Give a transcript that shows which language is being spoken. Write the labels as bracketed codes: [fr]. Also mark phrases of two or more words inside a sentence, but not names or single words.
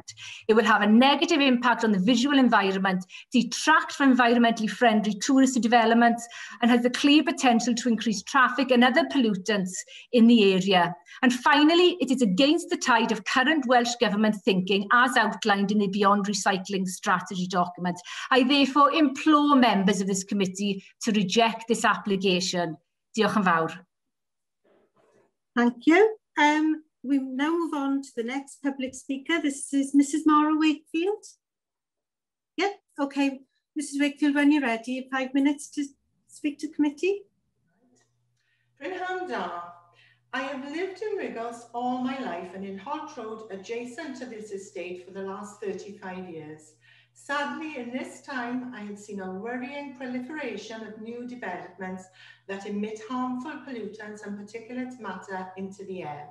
[en] It will have a negative impact on the visual environment, detract from environmentally friendly tourist developments, and has the clear potential to increase traffic and other pollutants in the area. And finally, it is against the tide of current Welsh Government thinking as outlined in the Beyond Recycling Strategy document. I therefore implore members of this committee to reject this application. [cy] Diolch yn fawr. [en] Thank you. We now move on to the next public speaker. This is Mrs. Maura Wakefield. Yep, okay. Mrs. Wakefield, when you're ready, 5 minutes to speak to committee. [cy] Prynhawn da. [en] I have lived in Rigos all my life and in Holt Road adjacent to this estate for the last 35 years. Sadly, in this time, I have seen a worrying proliferation of new developments that emit harmful pollutants and particulate matter into the air.